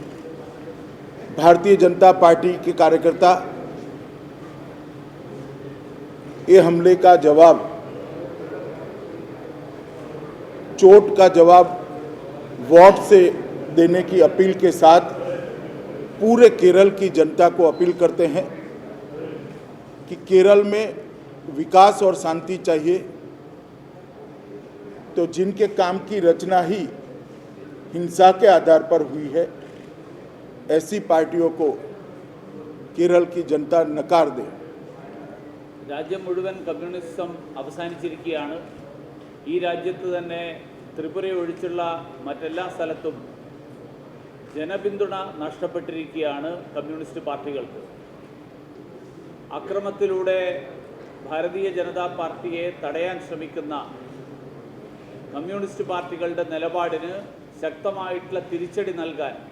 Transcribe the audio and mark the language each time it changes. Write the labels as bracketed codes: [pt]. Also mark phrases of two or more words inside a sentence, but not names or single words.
[hi] भारतीय जनता पार्टी के कार्यकर्ता ये हमले का जवाब, चोट का जवाब वोट से देने की अपील के साथ पूरे केरल की जनता को अपील करते हैं कि केरल में विकास और शांति चाहिए, तो जिनके काम की रचना ही हिंसा के आधार पर हुई है, ऐसी पार्टियों को केरल की जनता नकार दे। [ml] രാജ്യം മുഴുവൻ കമ്മ്യൂണിസം അവസാനിച്ചിരിക്കുകയാണ്. ഈ രാജ്യത്ത് തന്നെ ത്രിപുര ഒഴിച്ചുള്ള മറ്റെല്ലാ സ്ഥലത്തും ജനപിന്തുണ നഷ്ടപ്പെട്ടിരിക്കുകയാണ് കമ്മ്യൂണിസ്റ്റ് പാർട്ടികൾക്ക്. അക്രമത്തിലൂടെ ഭാരതീയ ജനതാ പാർട്ടിയെ തടയാൻ ശ്രമിക്കുന്ന കമ്മ്യൂണിസ്റ്റ് പാർട്ടികളുടെ നിലപാടിന് ശക്തമായിട്ടുള്ള തിരിച്ചടി നൽകാൻ